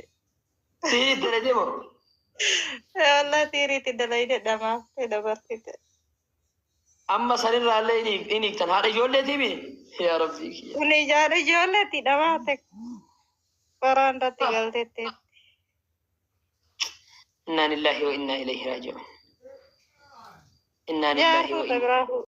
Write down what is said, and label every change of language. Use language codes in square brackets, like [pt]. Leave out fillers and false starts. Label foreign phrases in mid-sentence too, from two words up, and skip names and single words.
[om] Siiriitti dalatee moo? Wallah siiriitti dalayde dhamaaftee dabarsite. Amma sanirraallee hin hiiktan haadha ijoolleetiimi? Yaa Rabbii kiyya. Kun ijoolleetti dhamaate. Barandatti galteetti. [ar] إنا لله وإنا إليه راجعون. إنا لله وإنا